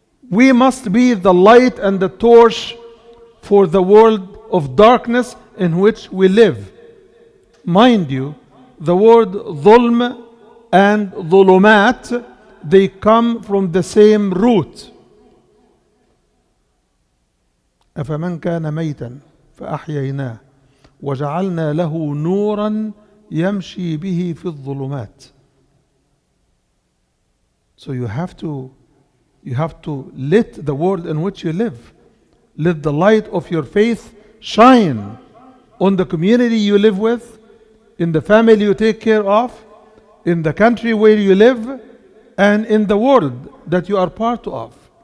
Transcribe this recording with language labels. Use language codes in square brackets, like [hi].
[en] We must be the light and the torch for the world of darkness in which we live. Mind you, the word ظلم and ظلمات, they come from the same root. [ar] أفمن كان ميتا فأحييناه وجعلنا له نورا يمشي به في الظلمات. [en] So you have to let the world in which you live. Let the light of your faith shine on the community you live with, in the family you take care of, in the country where you live, and in the world that you are part of.